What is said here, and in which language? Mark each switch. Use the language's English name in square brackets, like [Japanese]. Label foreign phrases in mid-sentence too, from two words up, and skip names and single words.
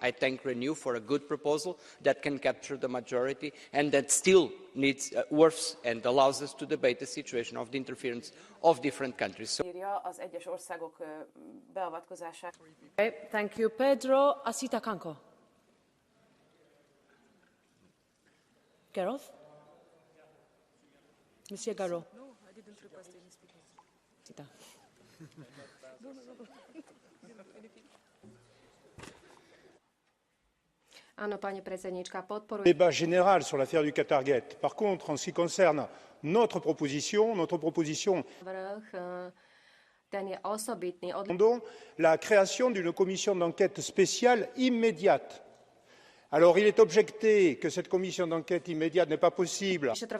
[English] I thank Renew for a good proposal that can capture the majority and that still needs works and allows us to debate the situation of the interference of different countries. So [Hungarian] az egyes országok beavatkozását. [English] Okay, thank you, Pedro. Asita Kanko. Gareth? [French] Monsieur Garot. [English] No, I didn't request any speakers. [Slovak] Áno, pani predsedníčka, podporujem. [French] Débat général sur l'affaire du Qatargate. Par contre, en ce qui concerne notre proposition, la création d'une commission d'enquête spéciale immédiate. Alors, il est objecté que cette commission d'enquête immédiate n'est pas possible.